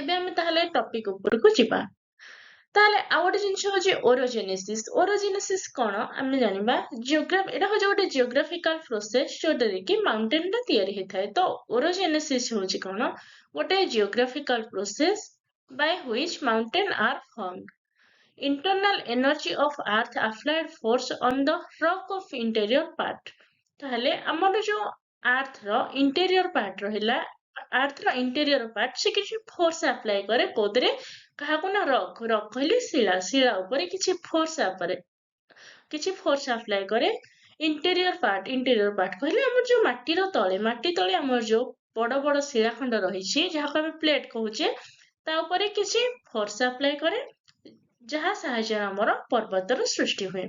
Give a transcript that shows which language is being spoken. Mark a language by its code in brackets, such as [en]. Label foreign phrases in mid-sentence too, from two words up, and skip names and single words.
[or] ଏବେ ଆମେ ତାହେଲେ ଟପିକ ଉପରକୁ ଯିବା। ତାହେଲେ ଆଉ ଗୋଟେ ଜିନିଷ ହଉଛି ଓରୋଜେନେସିସ୍। ଓରୋଜେନେସିସ୍ କଣ ଆମେ ଜାଣିବା। ଏଇଟା ହଉଛି ଗୋଟେ [en] geographical process [or] ଯୋଉଟାରେ କି ମାଉଣ୍ଟେନ ଟା ତିଆରି ହେଇଥାଏ। ତ ଓରୋଜେନେସିସ୍ ହଉଛି କଣ, ଗୋଟେ [en] geographical process by which mountain are formed. Internal energy of earth applied force on the rock of interior part. [or] ତାହେଲେ ଆମର ଯୋଉ ଆର୍ଥ ର [en] interior part [or] ରହିଲା, ଆର୍ଥ ର [en] interior part [or] ସେ କିଛି [en] force apply [or] କରେ କୋଉଥିରେ? କାହାକୁ ନା ରକ୍। ରକ୍ କହିଲେ ଶିଳା। ଶିଳା ଉପରେ କିଛି [en] force apply [or] କରେ। [en] interior part [or] କହିଲେ ଆମର ଯୋଉ ମାଟିର ତଳେ, ମାଟି ତଳେ ଆମର ଯୋଉ ବଡ ବଡ ଶିଳାଖଣ୍ଡ ରହିଛି ଯାହାକୁ ଆମେ ପ୍ଲେଟ କହୁଛେ, ତା ଉପରେ କିଛି [en] force apply [or] କରେ, ଯାହା ସାହାଯ୍ୟରେ ଆମର ପର୍ବତର ସୃଷ୍ଟି ହୁଏ।